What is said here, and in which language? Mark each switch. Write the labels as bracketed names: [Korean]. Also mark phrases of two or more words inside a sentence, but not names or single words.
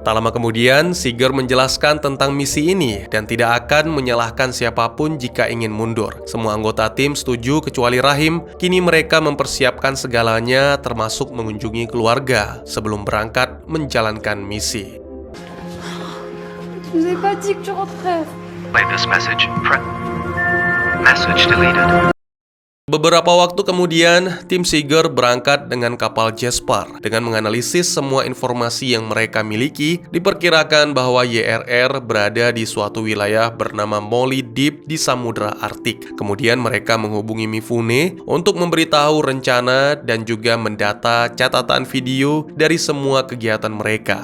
[Indonesian] Tak lama kemudian, Seeger menjelaskan tentang misi ini dan tidak akan menyalahkan siapapun jika ingin mundur. Semua anggota tim setuju kecuali Rahim. Kini mereka mempersiapkan segalanya termasuk mengunjungi keluarga sebelum berangkat menjalankan misi. [French] Je vous ai pas dit que tu rentrais. [English] Play this message. Message deleted. [Indonesian] Beberapa waktu kemudian, tim Seeger berangkat dengan kapal Jasper. Dengan menganalisis semua informasi yang mereka miliki, diperkirakan bahwa YRR berada di suatu wilayah bernama Molly Deep di Samudra Arktik. Kemudian mereka menghubungi Mifune untuk memberitahu rencana dan juga mendata catatan video dari semua kegiatan mereka.